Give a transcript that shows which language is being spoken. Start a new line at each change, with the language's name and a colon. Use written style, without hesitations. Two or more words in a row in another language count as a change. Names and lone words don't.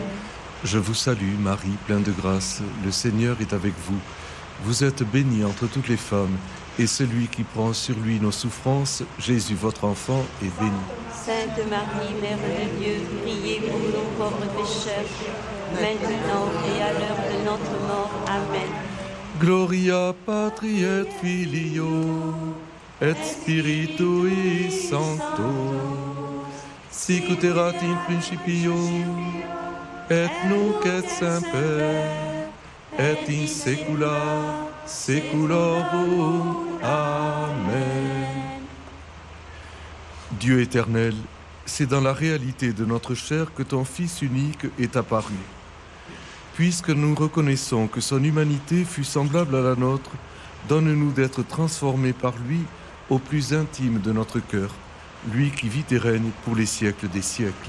French: Je vous salue, Marie, pleine de grâce, le Seigneur est avec vous. Vous êtes bénie entre toutes les femmes, et celui qui prend sur lui nos souffrances, Jésus, votre enfant, est béni. Sainte Marie, Mère de Dieu, priez pour nous pauvres pécheurs, maintenant et à l'heure de notre mort. Amen.
Latin: Gloria Patri et Filio, et Spiritui Sancto, sic ut erat in principio, et nunc et semper, et in saecula saeculorum. Amen.
French: Dieu éternel, c'est dans la réalité de notre chair que ton Fils unique est apparu. Puisque nous reconnaissons que son humanité fut semblable à la nôtre, donne-nous d'être transformés par lui au plus intime de notre cœur, lui qui vit et règne pour les siècles des siècles.